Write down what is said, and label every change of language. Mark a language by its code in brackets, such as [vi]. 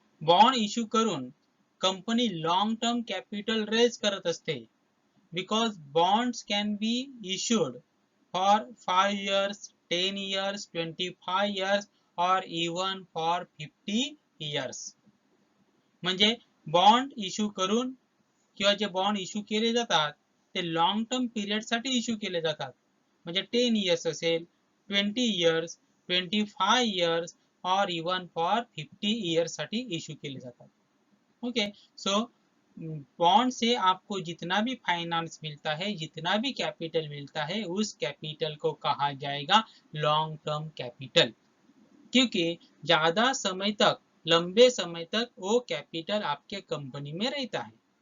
[mr] Bond issue करून company long term capital raise करत असते. [en] Because bonds can be issued for 5 years, 10 years, 25 years or even for 50 years. [mr] म्हणजे bond issue करून किंवा जे bond issue केले जातात ते लॉन्ग टर्म पिरियड साठी इश्यू केले जातात. म्हणजे 10 years असेल, 20 years, 25 years, और [en] even for 50 years [mr] साठी इश्यू केले जातात. [hi] ओके, सो बॉन्ड से आपको जितना भी फाइनेंस मिलता है, जितना भी कैपिटल मिलता है, उस कैपिटल को कहा जाएगा लॉन्ग टर्म कैपिटल, क्योंकि ज्यादा समय तक, लंबे समय तक वो कैपिटल आपके कंपनी में रहता है.